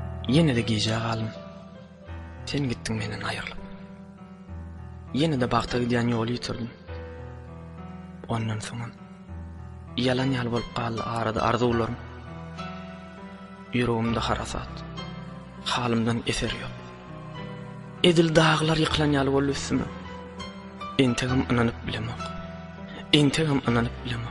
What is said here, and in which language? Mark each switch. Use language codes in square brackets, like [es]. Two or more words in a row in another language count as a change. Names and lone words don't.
[tk] Yine de gije galym. [tr] Sen gittin menden ayrılıp. [tk] Yine de bagta gidýän ýoly ýitirdim. Ondan soň yalan ýaly bolup galdy arada arzuwlarym. Ýüregimde harasat. Halymdan eser ýok. Edil dağlar ýyklan ýaly bolup üstüme. Entegim inanyp bilemek. Entegim inanyp bilemek.